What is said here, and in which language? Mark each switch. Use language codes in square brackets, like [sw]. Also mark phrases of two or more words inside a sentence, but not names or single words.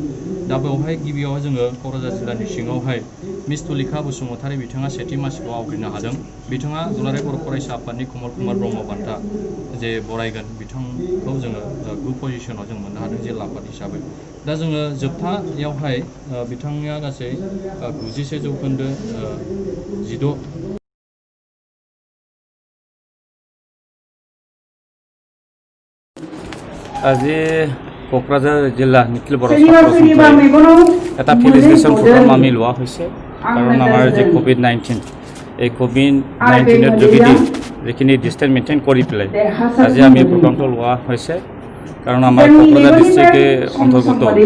[brx] दा बेवहाय गिबियाव जोङो क'क्राझार जिल्लानि सिङावहाय मिस तुलिका बसुमतारी बिथाङा सेथि मासिखौ आवग्रिनो हादों। बिथाङा दुलाराय बर' फरायसा आफादनि कमल कुमार ब्रह्म बान्था जे बरायगोन बिथांखौ जोङो [en] good position [brx] जों मोननो हादों जिल्ला आफाद हिसाबै। दा जोङो जोबथायावहाय बिथांनिया गासै 91 जौखोन्दो 16 [as] আজি কোকৰাঝাৰ জিলা নিখিল বড়ো ছাত্ৰ সন্থাই এটা [en] felicitation program [as] আমি লোৱা হৈছে কাৰণ আমাৰ যে কোভিড-19 এই কোভিড-19ৰ যোগেদি যিখিনি [en] distance maintain [as] কৰি পেলাই আজি আমি প্ৰগ্ৰামটো লোৱা হৈছে কাৰণ আমাৰ কোকৰাঝাৰ ডিষ্ট্ৰিক্টে অন্তৰ্গত